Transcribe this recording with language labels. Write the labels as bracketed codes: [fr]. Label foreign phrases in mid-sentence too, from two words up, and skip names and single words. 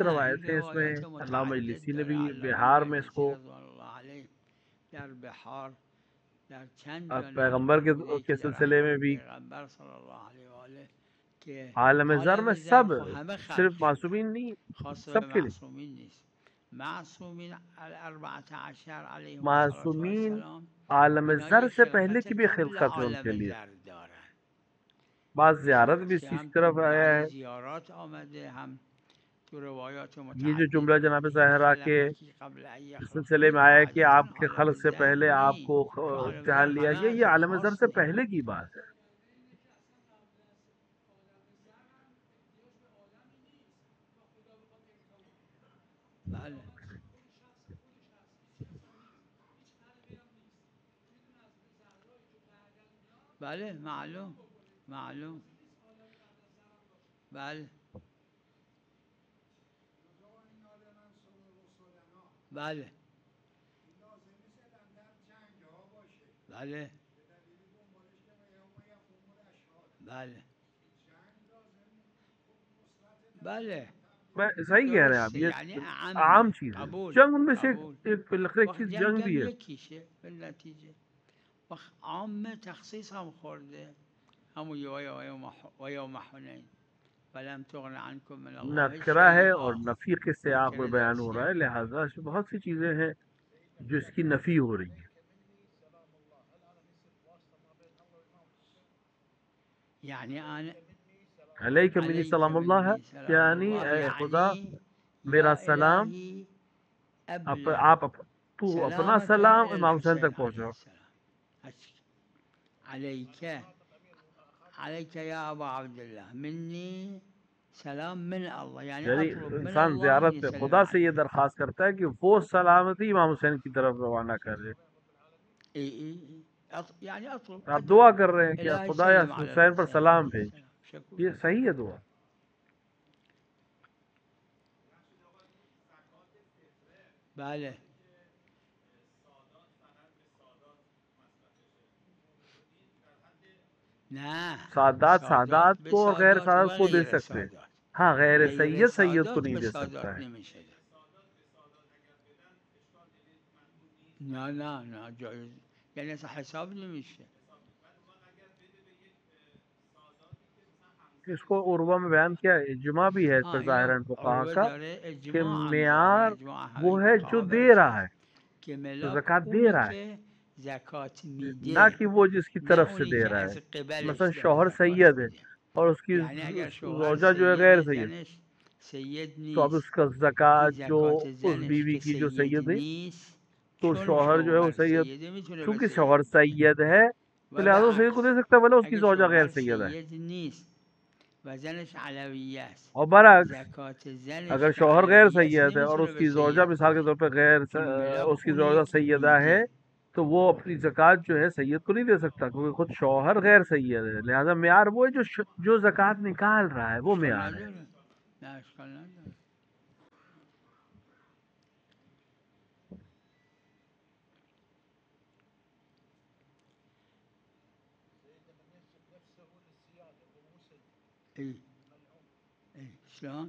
[fa] نه این [ur] روایتیں اس میں, [fa] روایات [ur] اللہ [fa] متعدد [ur] مجلسی نے [fa] داره. [ur] بھی [fa] علامه [ur] بحار میں اس کو [fa] مجلسی رضوان الله علیه در بحار در چند جا نقل [ur] پیغمبر [fa] فرموده، [ur] کے [fa] یکی در [ur] سلسلے [fa] اخبار [ur] میں بھی [fa] پیغمبر [ar] صلی الله علیه و آله [fa] که [ur] عالم ذر میں [fa] عالم زر [ur] سب, [fa] خو همه خلق [ur] صرف [fa] شده، [ur] معصومین نہیں, [fa] خاص به [ur] سب کے لیے. [fa] معصومین نیست. [ar] معصومین الاربعة عشر علیهم الصلاة و [ur] معصومین [ar] السلام [ur] عالم [fa] اینا [ur] ذر [fa] یک [ur] سے پہلے [fa] خلقت [ur] کی بھی [fa] قبل [ur] خلقت ہے [fa] عالم [ur] ان کے لیے. [fa] زر دارن. [ur] بات زیارت بھی [fa] که [ur] اسی [fa] هم [ur] طرف آیا [fa] بعضی [ur] ہے. [fa] زیارات آمده، هم تو روایات [ur] یہ جو [fa] متعدد [ur] جملہ جناب [fa] آمده که [ur] زہرا کے [ar] خلقکی قبل ان [ur] سلسلے [ar] یخلقی [ur] میں آیا کہ [fa] قاعدتا [ur] آپ کے [fa] عالم [ur] خلق سے [fa] زر [ur] پہلے [fa] نی، [ur] آپ کو [fa] چون عالم [ur] امتحان [fa] زر [ur] لیا [fa] همه [ur] گیا، یہ [fa] است [ur] عالم ذر [fa] خاص [ur] سے [fa] نیست. [ur] پہلے کی بات ہے. [fa] بله بله معلوم معلوم. بله بله بله بله بله [ur] صحیح کہہ رہے ہیں آپ, [fa] درسته، [ur] یہ [fa] یعنی [ur] عام [fa] اعمه. [ur] چیز ہے. [fa] قبول [ur] جنگ ان میں سے [fa] قبول. [ur] ایک [fa] وقت [ur] چیز [fa] جنگ [ur] جنگ [fa] هم [ur] بھی ہے. [fa] یکیشه به نتیجه. وقت عامه تخصیص هم خورده، همون [ar] و یوم حنین فلم تغن عنکم من الله [ur] نکرہ ہے اور [ar] شیئا. [ur] نفی کے سیاق [fa] نکره [ur] میں [fa] داره [ur] بیان ہو رہا [fa] سیاق [ur] ہے, [fa] داره. [ur] لہٰذا بہت سی چیزیں ہیں جو اس کی نفی ہو رہی ہے. [fa] یعنی آن [ar] عليه مني علیک [ur] سلام اللہ ہے, [ar] منی سلام [ur] یعنی [ar] الله، [ur] اے خدا [fa] یعنی [ur] میرا یا سلام, [ar] الهی ابلغ [ur] تو اپنا [ar] سلامك [ur] سلام [ar] إلى [ur] امام حسین [ar] الحسين [ur] تک [ar] عليه [ur] پہنچاؤ. [ar] السلام. عليك عليك يا أبا عبد الله مني سلام من الله يعني [ur] یعنی [ar] أطلب من [ur] انسان [ar] الله [ur] زیارت [ar] يسلم [ur] خدا سے یہ [ar] عليك. [ur] درخواست کرتا ہے کہ وہ سلامتی امام حسین کی طرف روانہ کرے. [ar] إي يعني أطلب [ur] آپ [ar] أدعو [ur] دعا کر رہے ہیں کہ [ar] إلهي [ur] خدا یا [ar] سلم على [ur] حسین پر [ar] الحسين [ur] سلام [ar] عليه [ur] بھیج. [ar] السلام. شكور. [ur] یہ صحیح ہے دعا. [fa] بله. نه [ur] سادات [fa] سادات [ur] سادات [fa] به [ur] کو اور غیر [fa] سادات [ur] سادات [fa] و [ur] کو دے [fa] غیر [ur] سکتے ہیں. [fa] سادات. [ur] ہاں، غیر [fa] غیر [ur] سید سید کو [fa] سادات [ur] نہیں [fa] به [ur] دے سکتا [fa] سادات [ur] ہے. [fa] نمیشه. نه نه نه جایز یعنی اصلا حساب نمیشه. [ur] اس کو عروہ میں بیان کیا ہے، اجماع بھی ہے اس پر [fa] اینو [ur] ظاہراً فقہا [fa] عروه [ur] کا [fa] داره [ur] کہ [fa] اجماع هم داره [ur] معیار [fa] اجماع [ur] وہ [fa] همه [ur] ہے جو [fa] فقها [ur] دے [fa] برشه [ur] رہا ہے, [fa] که [ur] جو [fa] ملاک [ur] زکات دے [fa] اونی [ur] رہا ہے, [fa] که زکات [ur] نہ [fa] میده [ur] کہ وہ جس کی [fa] نه [ur] طرف سے [fa] اونی [ur] دے [fa] که [ur] رہا ہے. [fa] از قبلش [ur] مثلاً [fa] داره [ur] شوہر [fa] زکات [ur] سید ہے [fa] میده. [ur] اور اس کی [fa] یعنی اگر شوهر [ur] زوجہ جو ہے غیر [fa] سید [ur] سید, [fa] زنش سید [ur] تو اب [fa] نیست [ur] اس کا [fa] این [ur] زکات جو [fa] زکات [ur] اس [fa] زنش [ur] بیوی [fa] که [ur] کی جو [fa] سید [ur] سید ہے, [fa] نیست [ur] تو [fa] چون [ur] شوہر جو ہے وہ [fa] شوهر [ur] سید, [fa] سیده میتونه به [ur] چونکہ [fa] سید [ur] شوہر [fa] بده [ur] سید ہے تو [fa] و [ur] لہٰذا [fa] به [ur] وہ سید کو [fa] عکس [ur] دے سکتا ہے، بھلے اس کی [fa] اگه [ur] زوجہ غیر [fa] شوهر [ur] سید ہے. [fa] سید نیست و زنش علویه است [ur] اور برعکس [fa] زکات زنش [ur] اگر [fa] که [ur] شوہر غیر [fa] علویه است [ur] سید ہے اور [fa] نمیتونه به [ur] اس کی زوجہ [fa] سید [ur] مثال کے [fa] بده [ur] طور پے غیر [fa] چون ملاک [ur] اس کی زوجہ [fa] اونی که [ur] سیدہ ہے, [fa] میده. [ur] تو وہ اپنی زکات جو ہے سید کو نہیں دے سکتا، کیونکہ خود شوہر غیر سید ہے. لہٰذا معیار وہ ہے جو زکات نکال رہا ہے، وہ [fa] اشکال [ur] معیار ہے. [fa] نداره. نه اشکال نداره. ای ای شلون؟